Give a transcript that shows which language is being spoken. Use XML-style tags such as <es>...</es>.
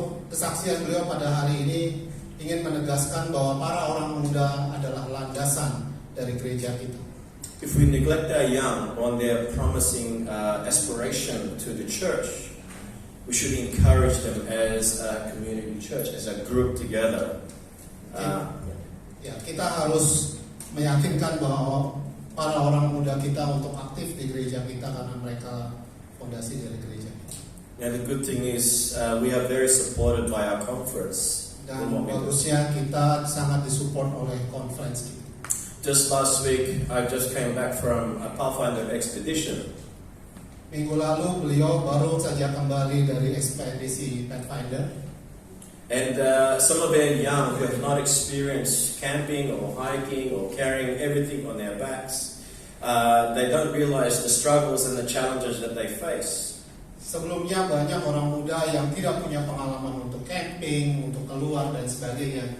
<id>Kesaksian beliau pada hari ini ingin menegaskan bahwa para orang muda adalah landasan dari gereja kita.</id> <en>If we neglect our young on their promising aspiration to the church, we should encourage them as a community church, as a group together.</en> <id>Kita harus meyakinkan bahwa para orang muda kita untuk aktif di gereja kita karena mereka fondasi dari gereja kita.</id> <en>Now the good thing is we are very supported by our conference.</en> <id>Dan bagusnya kita sangat disupport oleh conference kita.</id> <en>Just last week, I just came back from a Pathfinder expedition.</en> <id>Minggu lalu beliau baru saja kembali dari ekspedisi Pathfinder.</id> <en>And some of our young who have not experienced camping or hiking or carrying everything on their backs, they don't realize the struggles and the challenges that they face.</en> <id>Sebelumnya banyak orang muda yang tidak punya pengalaman untuk camping, untuk keluar dan sebagainya.</id>